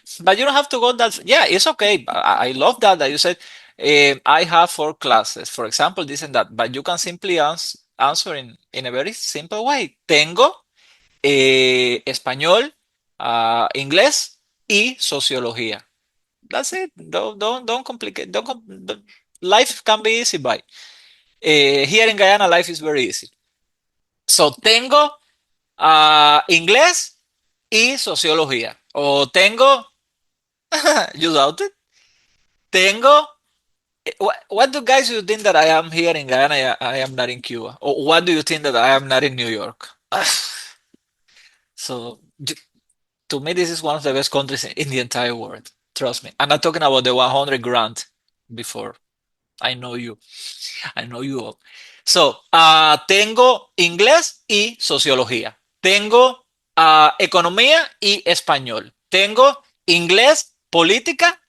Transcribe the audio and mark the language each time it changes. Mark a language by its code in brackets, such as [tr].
[en] But you don't have to go that. Yeah, it's okay. I love that you said I have four classes, for example, this and that. But you can simply answer in a very simple way. [es] Tengo español, inglés y sociología. [en] That's it. Don't complicate. Life can be easy by. Here in Guyana, life is very easy. [es] So tengo inglés y sociología. O tengo, [en] you doubt it. Tengo, what do guys you think that I am here in Guyana? I am not in Cuba. Or what do you think that I am not in New York? So to me, this is one of the best countries in the entire world. Trust me. I'm not talking about the 100 grand before. I know you. I know you all. [es] So, tengo inglés y sociología. Tengo economía y español. Tengo inglés, política